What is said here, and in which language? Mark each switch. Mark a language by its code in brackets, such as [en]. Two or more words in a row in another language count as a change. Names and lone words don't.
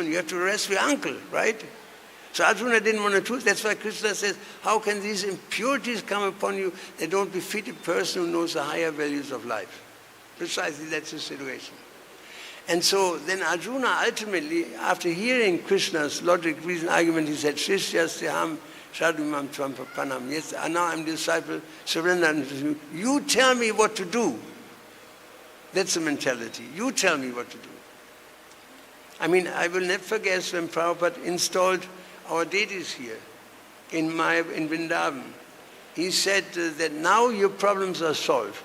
[en] You have to arrest your uncle, right? So Arjuna didn't want to do it. That's why Krishna says, how can these impurities come upon you? They don't befit a person who knows the higher values of life. Precisely that's the situation. And so then Arjuna ultimately, after hearing Krishna's logic, reason, argument, he said, [sa] शिष्यस्तहं शदुमं त्वम्पपनम्. [en] Yes, now I'm disciple, surrender unto you. You tell me what to do. That's the mentality. You tell me what to do. I mean, I will never forget when Prabhupada installed our deities here in Vrindavan. He said that now your problems are solved.